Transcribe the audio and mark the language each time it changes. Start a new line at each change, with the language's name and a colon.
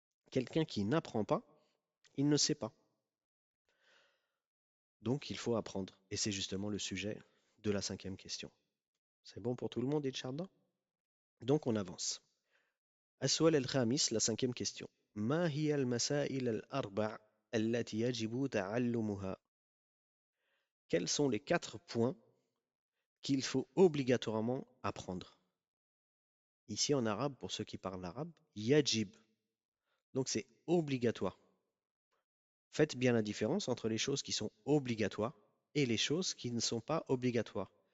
French: Quelqu'un qui n'apprend pas, il ne sait pas. Donc il faut apprendre. Et c'est justement le sujet de la cinquième question. C'est bon pour tout le monde, Inch'Allah? Donc on avance.
Arabic: السؤال الخامس,
French: la cinquième question.
Arabic: ما هي المسائل الأربع التي يجب تعلمها?
French: Quels sont les 4 points qu'il faut obligatoirement apprendre? Ici en arabe, pour ceux qui parlent arabe, yajib. Donc c'est obligatoire. Faites bien la différence entre les choses qui sont obligatoires et les choses qui ne sont pas obligatoires.